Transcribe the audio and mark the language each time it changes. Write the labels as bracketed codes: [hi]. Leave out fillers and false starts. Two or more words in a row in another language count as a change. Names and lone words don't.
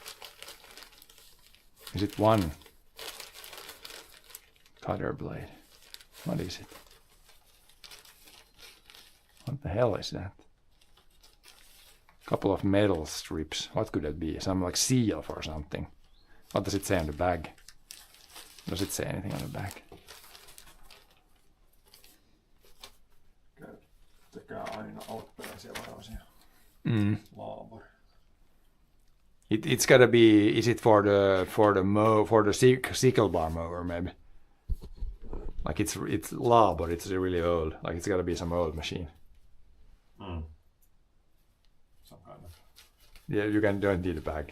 [en] Is it one cutter blade? What is it? What the hell is that? Couple of metal strips. What could that be? Some like seal for something. What does it say on the bag? Does it say anything on the bag? [fi] Käyttäkää aina alkuperäisiä varaosia. [en] Laabor. It's gotta be. Is it for the sickle bar mower maybe? Like it's law, but it's really old. Like it's gotta be some old machine. Some kind of. Yeah, don't need a bag.